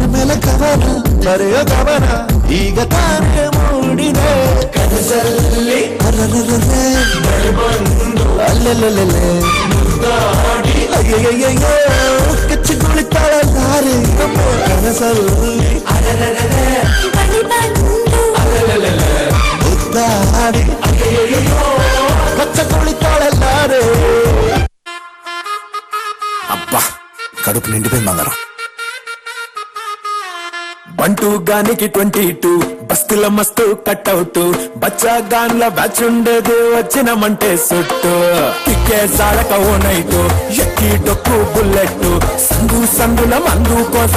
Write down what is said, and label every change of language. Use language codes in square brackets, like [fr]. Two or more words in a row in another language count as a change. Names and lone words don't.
[kn] ಮೇಲೆ ಕವನ ಬರೆಯೋ ಗಮನ ಈಗ ತಾನೇ ಮೂಡಿದೆ, ಕನಸಲ್ಲಿ ಅರರರರೆ ಅಲ್ಲೆಲ್ಲೆಲ್ಲೆ ಅಯ್ಯಯ್ಯಯ್ಯೋ ಕಚ್ಚಿ ಕುಳಿತಾಳಲ್ಲಾರೆ ಕನಸಲ್ಲಿ ಮುದ್ದಾಡಿ ಅಯ್ಯಯ್ಯಯ್ಯೋ ಕಚ್ಚ ಕುಳಿತಾಳಲ್ಲಾರೆ. [te] అబ్బా కడుపు నిండిపోయింది బంగారం. బంటూ గానికి 22 బస్తుల మస్తు కట్అవుట్, బచ్చా గాన్ల బ్యాచ్ ఉండేది వచ్చినమంటే సుట్టు, టిక్కే సాడక ఓ నైటు ఎక్కి డొక్కు బుల్లెట్, సందు సందుల మందు కోసం